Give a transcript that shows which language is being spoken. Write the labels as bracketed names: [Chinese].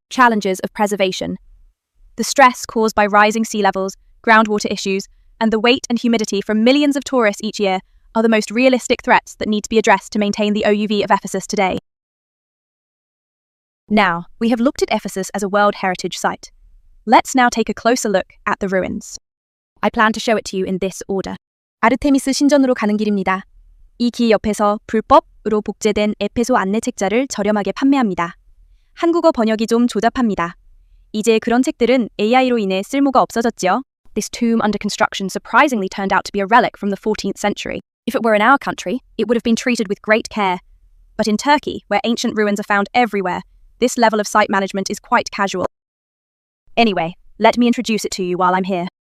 [English] Challenges of preservation. The stress caused by rising sea levels, groundwater issues, and the weight and humidity from millions of tourists each year are the most realistic threats that need to be addressed to maintain the OUV of Ephesus today. Now, we have looked at Ephesus as a World Heritage Site. Let's now take a closer look at the ruins. I plan to show it to you in this order. [Korean] 아르테미스 신전으로 가는 길입니다. 이 길 옆에서 불법으로 복제된 에페소 안내 책자를 저렴하게 판매합니다. 한국어 번역이 좀 조잡합니다. 이제 그런 책들은 AI로 인해 쓸모가 없어졌지요. [English] This tomb under construction surprisingly turned out to be a relic from the 14th century. If it were in our country, it would have been treated with great care. But in Turkey, where ancient ruins are found everywhere, this level of site management is quite casual. Anyway, let me introduce it to you while I'm here.